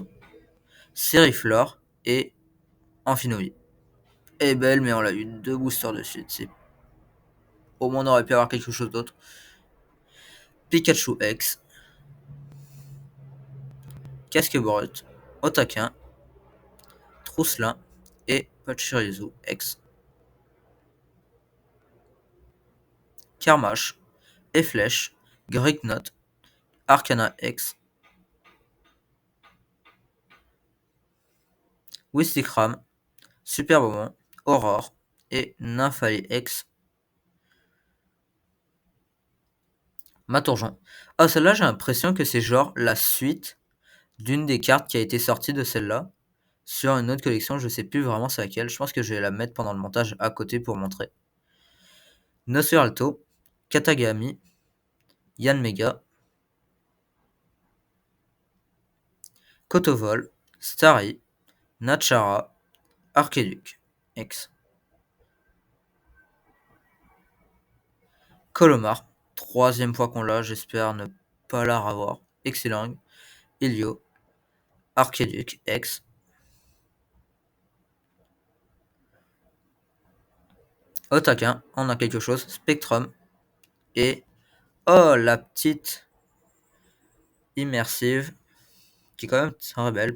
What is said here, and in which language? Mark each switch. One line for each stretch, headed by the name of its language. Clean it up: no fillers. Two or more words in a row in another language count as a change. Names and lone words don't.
French: Seriflore et Amphinobi. Elle est belle, mais on l'a eu 2 boosters de suite. Au moins, on aurait pu avoir quelque chose d'autre. Pikachu X. Casque Brut. Otaquin. Trousselin et Pachirisu X. Karmash, Efflèche, Grignot, Arcana X, Wistikram, Super Moment, Aurore et Nymphali X. Maturgeon. Ah, celle-là, j'ai l'impression que c'est genre la suite d'une des cartes qui a été sortie de celle-là sur une autre collection. Je sais plus vraiment c'est laquelle. Je pense que je vais la mettre pendant le montage à côté pour montrer. Nosferalto, Katagami, Yanmega, Kotovol, Starry, Nachara, Archeduc X. Colomar, troisième fois qu'on l'a, j'espère ne pas la revoir. Excellent. Ilio, Archeduc X. Otaquin, on a quelque chose. Spectrum. Et oh, la petite immersive qui est quand même très belle.